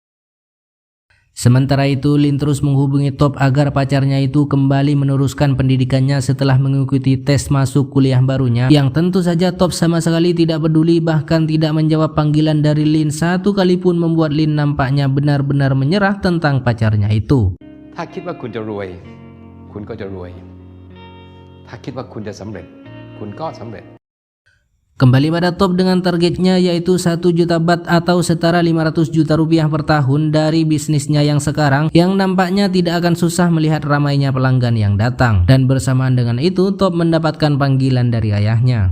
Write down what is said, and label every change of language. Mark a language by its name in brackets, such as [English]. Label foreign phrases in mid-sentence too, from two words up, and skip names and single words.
[Indonesian] Sementara itu, Lin terus menghubungi Top agar pacarnya itu kembali meneruskan pendidikannya setelah mengikuti tes masuk kuliah barunya, yang tentu saja Top sama sekali tidak peduli, bahkan tidak menjawab panggilan dari Lin satu kali pun, membuat Lin nampaknya benar-benar menyerah tentang pacarnya itu. [Thai] ถ้าคิดว่าคุณจะรวยคุณก็จะรวยถ้าคิดว่าคุณจะสำเร็จคุณก็สำเร็จ [Indonesian] Kembali pada Top dengan targetnya yaitu 1 juta baht atau setara 500 juta rupiah per tahun dari bisnisnya yang sekarang, yang nampaknya tidak akan susah melihat ramainya pelanggan yang datang. Dan bersamaan dengan itu Top mendapatkan panggilan dari ayahnya.